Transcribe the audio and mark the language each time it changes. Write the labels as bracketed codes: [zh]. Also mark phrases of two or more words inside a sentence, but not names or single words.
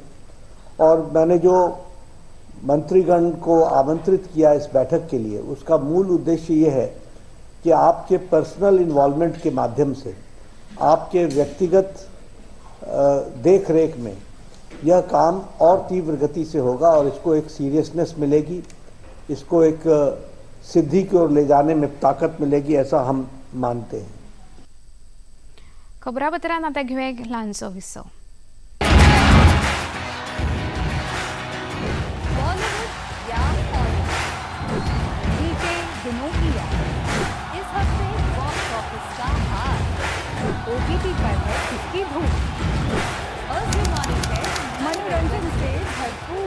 [hi] और मैंने जो मंत्रीगण को आमंत्रित किया इस बैठक के लिए, उसका मूल उद्देश्य ये है कि आपके [en] personal involvement [hi] के माध्यम से, आपके व्यक्तिगत देख रेख में यह काम और तीव्र गति से होगा और इसको एक सीरियसनेस मिलेगी, इसको एक सिद्धि की ओर ले जाने में ताकत मिलेगी, ऐसा हम मानते हैं. [kok] खबरापत्रांत आतां घेऊया एक ल्हानसो विसव. [hi] ओटीटी पर है किसकी धूम, अभिमानी है मनोरंजन से भरपूर.